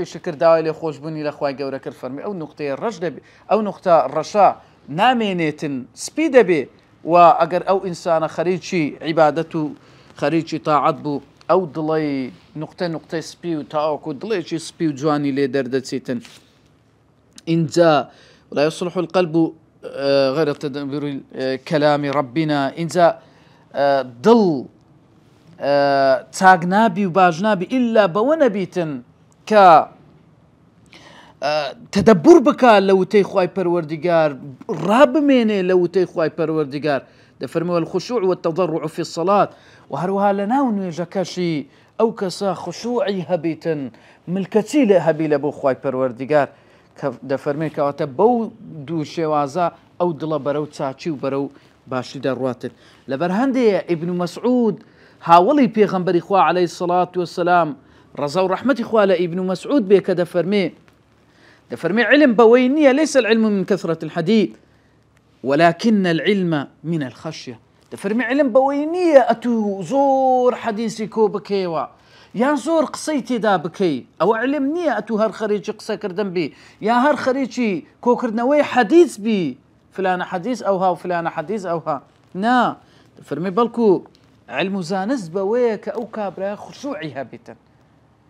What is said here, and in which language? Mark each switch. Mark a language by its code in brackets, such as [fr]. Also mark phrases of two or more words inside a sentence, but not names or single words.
[ckb] شکر داوای لێ خۆشببوونی لە خوای گەورە کرد فەرمی ئەو نوقتەیە ڕەش دەبێت ئەو نوقتە ڕەشە نامێنێتن سپی دەبێ و ئەگەر ئەو ئینسانە خەریکی عیبادەت و خەریکی تاعەت بوو ئەو دڵی نوقتەی سپی و تاوەکو دڵێکی سپی و جوانی لێ دەردەچێتن اینجا [ar] ولا يصلح القلب غير تدبير كلام ربنا [ckb] اینجا دڵ چاک نابی و باش نابی ئیلا بەوە نەبیتن کە تدبر بکە لە وتەی خوای پەروەردیگار ڕابمێنێ لە وتەی خوای پەروەردیگار دەفەرمێ [ar] والخشوع والتضرع في الصلاة [ckb] و هەروەها لە ناو نوێژەکەشی ئەو کەسە خشوعی هەبیتن ملکەتی لێ هەبی لە بۆ خوای پەروەردیگار کە دەفەرمێ کەواتە بەو دوو شێوازە ئەو دڵە بەرەو چاچی و بەرەو باشی دەڕواتن لەبەر هەندێ ئیبن مەسعود هاوڵی پێغەمبەری خوا عەلەیهی [ar] السەڵات وەسەلام [ckb] ڕەزا و ڕەحمەتی خوا لە ئیبن مەسعود بێ کە دەفەرمێ علم بەوەی نییە [ar] ليس العلم من كثرة الحديث ولكن العلم من الخشية [ckb] دەفەرمێ علم بەوەی نییە ئەتوو زۆر حەدیثی کۆ بکەیەوە یان زۆر قسەی تێدا بکەی ئەوە علم نییە ئەتوو هەر خەریکی قسەکردن بی یا هەر خەریکی کۆکردنەوەی حەدیث بی فلانە حەدیث ئەوها و فلانە حەدیث ئەوها نا دەفەرمێ بەڵکو علم و زانست بەوەیە کە ئەو کابرایە خشوعی هەبیتن